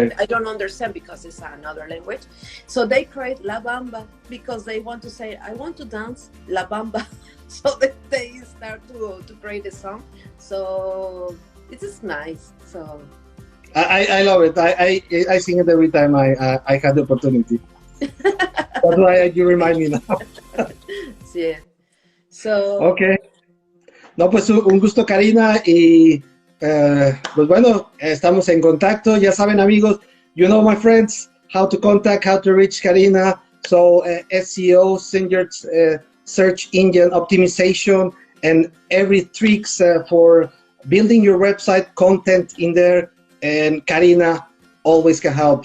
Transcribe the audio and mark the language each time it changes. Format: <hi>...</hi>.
<en>I don't understand because it's another language. So they create La Bamba because they want to say, I want to dance La Bamba. So they start to create a song. So it is nice. So I love it. I sing it every time I have the opportunity. That's why you remind me now. Sí. So, okay.</en> <es>No, pues un gusto, Karina, y pues bueno, estamos en contacto. Ya saben, amigos,</es> <en>you know, my friends, how to contact, how to reach Karina. So SEO, search engine optimization, and every tricks for building your website, content in there, and Karina always can help.</en>